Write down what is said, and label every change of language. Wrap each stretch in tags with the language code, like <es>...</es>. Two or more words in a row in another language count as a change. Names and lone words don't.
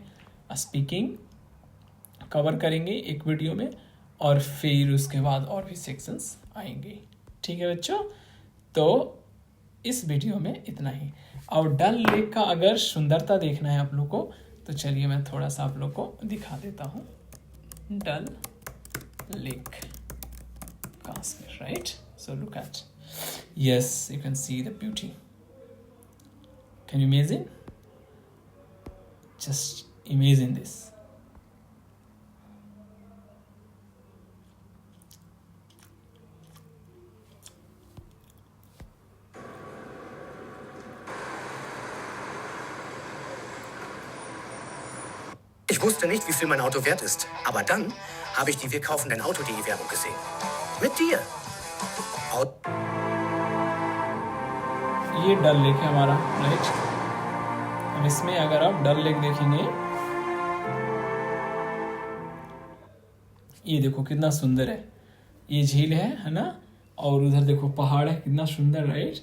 <en>speaking cover</en> <hi>करेंगे एक वीडियो में, और फिर उसके बाद और भी सेक्शंस आएंगे. ठीक है बच्चों, तो इस वीडियो में इतना ही. और डल लेक का अगर सुंदरता देखना है आप लोग को, तो चलिए मैं थोड़ा सा आप लोग को दिखा देता हूँ. डल लेक,</hi> <en>Kashmir, right? So look at, yes, you can see the beauty. Can you imagine? Just imagine this.</en> <de>Ich wusste nicht, wie viel mein Auto wert ist. Aber dann habe ich die Wir kaufen dein Auto.de Werbung gesehen. Mit dir.</de> <hi>ये डल लेक है हमारा, राइट. अब इसमें अगर आप डल लेक देखेंगे, ये देखो कितना सुंदर है. ये झील है ना, और उधर देखो पहाड़ है, कितना सुंदर, राइट.</hi>